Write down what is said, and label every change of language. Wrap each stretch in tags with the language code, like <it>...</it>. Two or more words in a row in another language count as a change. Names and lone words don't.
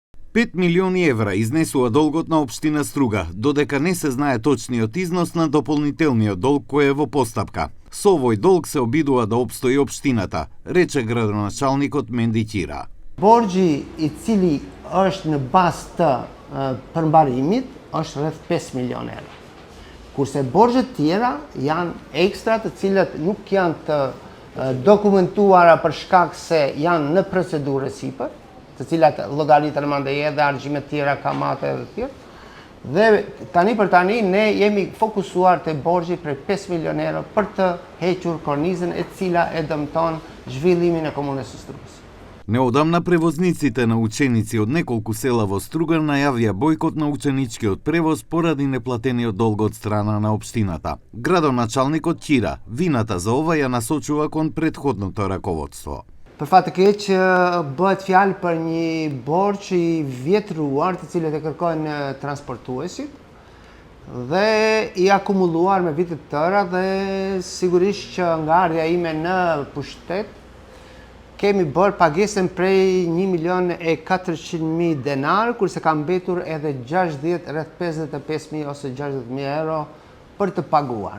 <mk>5 милиони евра изнесува долгот на општина Струга, додека не се знае точниот износ на дополнителниот долг кој е во постапка. Со овој долг се обидува да опстои општината, рече градоначалникот Менди Ќира.</mk> <sq>Borxhi i cili është në bazë të përmbarimit është rreth 5 milionë euro. Kurse borxhet tjera janë ekstra të cilat nuk janë të dokumentuara për shkak se janë në procedurë sipër, të cilat llogaritën mandej dhe argjimet tjera, kamate dhe të tjerë. Dhe tani për tani ne jemi fokusuar te borxhi për 5 milionë euro për të hequr kornizën e cila e dëmton zhvillimin e komunës së Strugës.</sq> <mk>Неодамна превозниците на ученици од неколку села во Струга најавија бојкот на ученичкиот превоз поради неплатениот долг од страна на општината. Градоначалникот Ќира вината за ова ја насочува кон претходното раководство.</mk> <sq>Për fat të keq bëhet fjalë për një borxh i vjetruar të cilët e kërkojnë transportuesit dhe i akumuluar me vite të tëra dhe sigurisht që nga ardha ime në pushtet kemi bërë pagesën prej 1.400.000 denar, kurse ka mbetur edhe 60, rreth 55.000 ose 60.000 euro për të paguar.</sq>